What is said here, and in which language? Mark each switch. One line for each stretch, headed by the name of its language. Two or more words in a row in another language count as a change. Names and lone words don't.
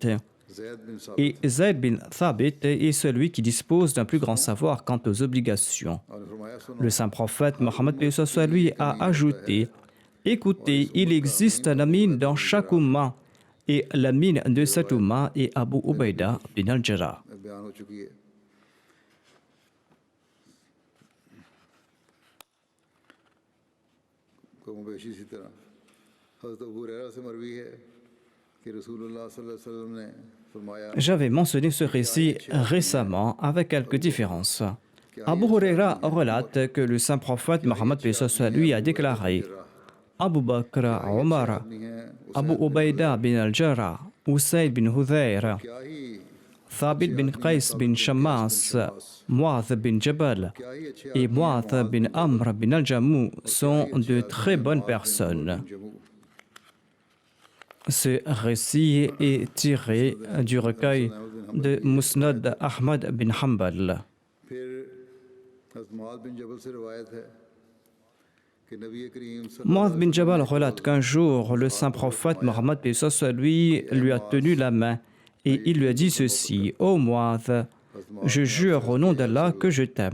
French: Et Zayd bin Thabit est celui qui dispose d'un plus grand savoir quant aux obligations. Le saint prophète Mohammed lui a ajouté: écoutez, il existe un amin dans chaque Ummah, et l'amin de cette Ummah est Abu Ubaida bin al-Jarrah. J'avais mentionné ce récit récemment avec quelques différences. Abu Huraira relate que le saint prophète Mohammed lui a déclaré: Abu Bakr, Omar, Abu Ubaida bin al-Jarrah, Usayd bin Hudayr, Thabit bin Qais bin Shammas, Mu'adh bin Jabal et Mu'adh bin Amr bin al-Jammu sont de très bonnes personnes. Ce récit est tiré du recueil de Musnad Ahmad bin Hanbal. Mu'adh bin Jabal relate qu'un jour, le saint prophète Mohammed lui a tenu la main et il lui a dit ceci: « Ô Mu'adh, je jure au nom d'Allah que je t'aime.